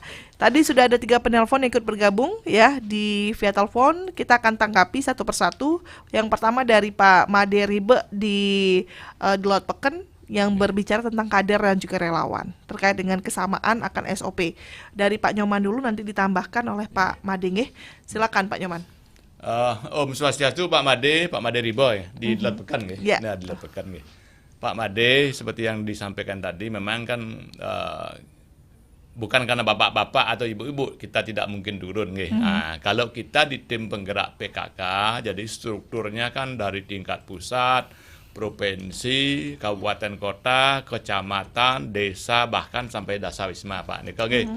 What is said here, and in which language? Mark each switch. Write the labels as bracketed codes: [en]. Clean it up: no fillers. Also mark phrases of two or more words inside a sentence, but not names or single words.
[id] Tadi sudah ada 3 penelpon yang ikut bergabung ya di via telepon. Kita akan tanggapi satu persatu. Yang pertama dari Pak Made Ribe di Delot Peken, yang berbicara tentang kader dan juga relawan terkait dengan kesamaan akan SOP. Dari Pak Nyoman dulu, nanti ditambahkan oleh Pak Made. Silakan Pak Nyoman. [ban] Om Swastiastu, [id] Pak Made Riboy di Delot Peken nggih. Nah, Delot Peken nggih. Pak Made, seperti yang disampaikan tadi, memang kan bukan karena bapak-bapak atau ibu-ibu kita tidak mungkin turun nggih. Nah, kalau kita di tim penggerak PKK, jadi strukturnya kan dari tingkat pusat, provinsi, kabupaten kota, kecamatan, desa, bahkan sampai dasawisma Pak Nikel nggih.